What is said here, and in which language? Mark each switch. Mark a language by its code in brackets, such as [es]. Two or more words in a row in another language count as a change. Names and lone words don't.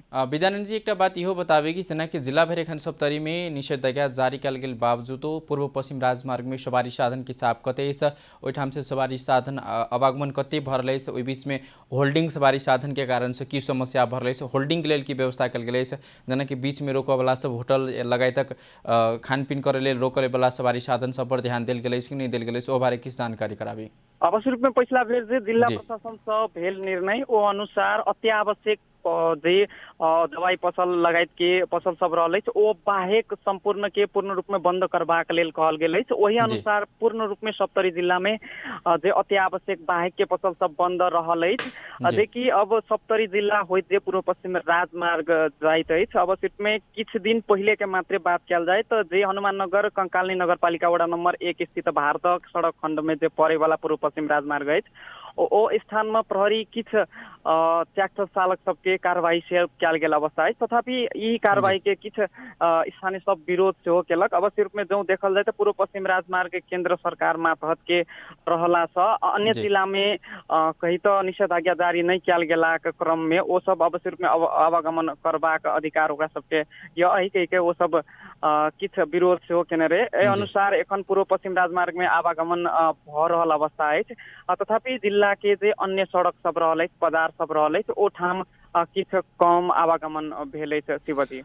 [mai] विद्यानंद जी एक बात इहो बताबे कि जेना कि जिला भर एखन सप्तरी में निषेधाज्ञा जारी कल गेल बावजूदो पूर्व पश्चिम राजमार्ग में सवारी साधन के चाप कते ओहिठाम से सवारी साधन आवागमन कते भर रहे ओहि बीच में होल्डिंग सवारी साधन के कारण से की समस्या भर रहे होल्डिंग के लेल की व्यवस्था कल गेल जेना कि बीच में रोकऽ वाला सब होटल लगाए तक खान पीन करे लेल रोकऽ वाला सवारी साधन सब पर ध्यान देल गेल कि नहीं देल गेल ओ बारे की जानकारी कराबी। अवश्य रूप में पिछला बेर जे जिला प्रशासन से भेल निर्णय ओ अनुसार अत्यावश्यक जे दवाई पसल लगायत के पसल सब रहल ओ बाहेक संपूर्ण के पूर्ण रूप में बंद करबाक लेल कहल गेल। वही अनुसार पूर्ण रूप में सप्तरी जिला में जे अत्यावश्यक बाहेक के पसल सब बंद रहल। देखिए अब सप्तरी जिला होइत जे पूर्व पश्चिम राजमार्ग जाइत अछि, अवश्य में किछु दिन पहले के मात्रे बात कल जाए तो जे हनुमान नगर कंकालनी नगरपालिका वडा नंबर 1 स्थित भारतक सड़क खंड में जे पड़े वाला पूर्व पश्चिम राजमार्ग अछि ओ स्थान में प्रहरी किछु ट्रैक्टर चालक सबके कार्रवाई से कल गेल अवस्था है। तथापि ई कार्रवाई के किछु स्थानीय सब विरोध सेहो केलक। अवश्य रूप में जो देखल जाए तो पूर्व पश्चिम राजमार्ग केंद्र सरकार मातहत के रहला से अन्य जिला में कहीं तो निषेधाज्ञा जारी नहीं कल गेला के क्रम में वो सब अवश्य रूप में आवागमन करबाक अधिकार ओकरा सबके यही कह के वो सब किछु विरोध सेहो केने रहे। एहि अनुसार एखन पूर्व पश्चिम राजमार्ग में आवागमन भ रहल अवस्था है। तथापि जिला के जे अन्य सड़क सब रहल बाजार सब रहल ओ ठाम किछु कम आवागमन भेल शिवजी।